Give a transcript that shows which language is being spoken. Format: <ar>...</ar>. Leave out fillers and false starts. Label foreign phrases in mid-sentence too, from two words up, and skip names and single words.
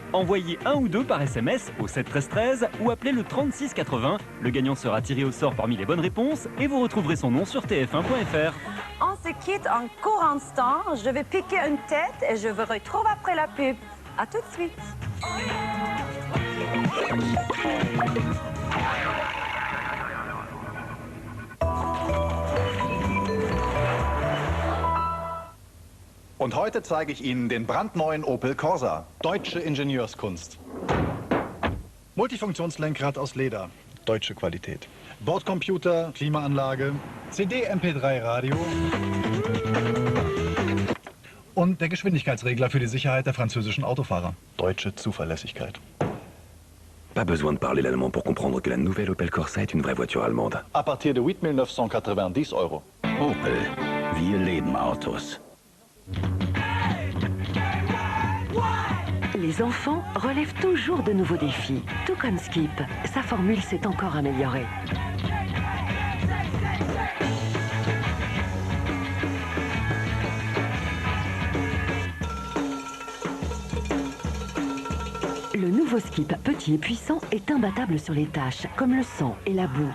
<fr>Envoyez 1 ou 2 par SMS au 7 13 13 ou appelez le 36 80. Le gagnant sera tiré au sort parmi les bonnes réponses et vous retrouverez son nom sur tf1.fr. On se quitte en court instant. Je vais piquer une tête et je vous retrouve après la pub. À tout de suite.</fr> <de>Und heute zeige ich Ihnen den brandneuen Opel Corsa. Deutsche Ingenieurskunst. Multifunktionslenkrad aus Leder. Deutsche Qualität. Bordcomputer, Klimaanlage, CD, MP3 Radio und der Geschwindigkeitsregler für die Sicherheit der französischen Autofahrer. Deutsche Zuverlässigkeit.</de> <fr>Pas besoin de parler l'allemand pour comprendre que la nouvelle Opel Corsa est une vraie voiture allemande. À partir de 8 990 €.</fr> <de>Opel, wir leben Autos.</de> <fr>Les enfants relèvent toujours de nouveaux défis. Tout comme Skip, sa formule s'est encore améliorée. Le nouveau Skip petit et puissant est imbattable sur les tâches, comme le sang et la boue.</fr>